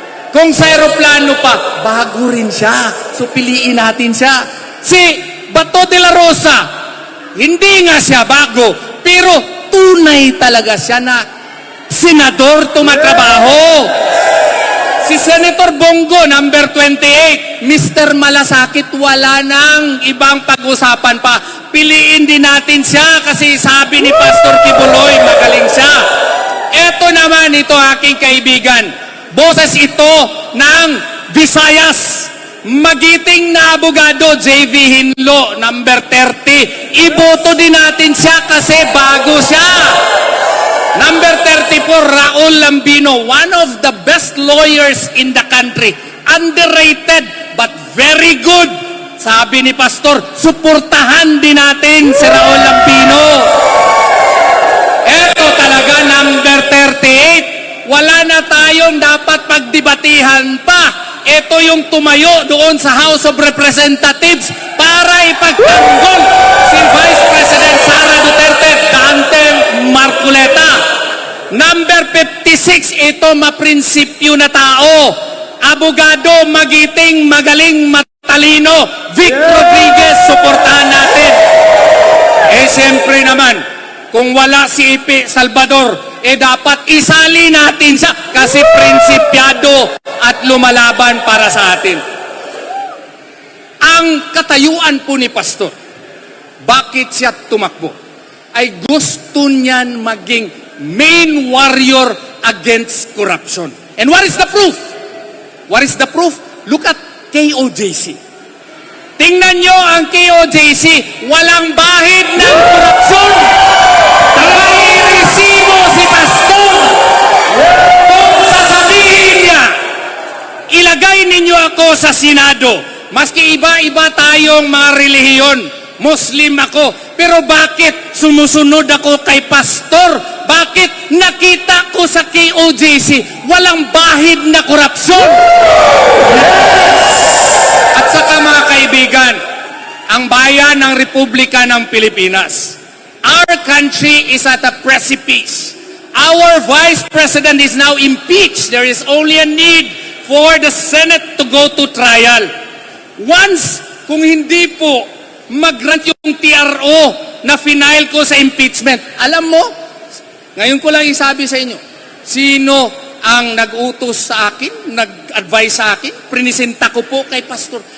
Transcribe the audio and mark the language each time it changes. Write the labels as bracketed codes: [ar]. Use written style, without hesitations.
[tl] Kung sa aeroplano pa, bago rin siya. So piliin natin siya. Si Bato de la Rosa, hindi nga siya bago, pero tunay talaga siya na senador tumatrabaho. Si Senator Bongo, number 28, Mr. Malasakit, wala nang ibang pag-usapan pa. Piliin din natin siya kasi sabi ni Pastor Kibuloy, magaling siya. Ito naman, ito aking kaibigan. Boses ito ng Visayas. Magiting na abogado, JV Hinlo, number 30. Iboto din natin siya kasi bago siya. [en] Number 34, Raul Lambino, one of the best lawyers in the country. Underrated, but very good. [tl] Sabi ni Pastor, suportahan din natin si Raul Lambino. Eto talaga, number 38. Wala na tayong dapat pagdebatihan pa. Ito yung tumayo doon sa House of Representatives para ipagtanggol si Vice President Sara Duterte, Dante Marcoleta. Number 56, ito maprinsipyo na tao. Abogado, magiting, magaling, matalino. Vic Rodriguez, suportahan natin. Siyempre naman, kung wala si Ipi Salvador, dapat isali natin siya kasi prinsipyado at lumalaban para sa atin. Ang katayuan po ni Pastor, bakit siya tumakbo? Ay gusto niyan maging main warrior against corruption. [en] And what is the proof? What is the proof? Look at KOJC. [tl] Tingnan nyo ang KOJC, walang bahid ng korupsyon. Nakairesibo si Pastor. Kung sasabihin niya, ilagay ninyo ako sa Senado. Maski iba-iba tayong mga relihiyon, Muslim ako, pero bakit sumusunod ako kay Pastor? Bakit nakita ko sa KOJC walang bahid na korupsyon? At saka mga kaibigan, ang bayan ng Republika ng Pilipinas, our country is at a precipice. [en] Our Vice President is now impeached. There is only a need for the Senate to go to trial. [tl] Once, kung hindi po mag-grant yung TRO na final ko sa impeachment, alam mo, ngayon ko lang isabi sa inyo, sino ang nag-utos sa akin, nag-advise sa akin, prinisenta ko po kay Pastor.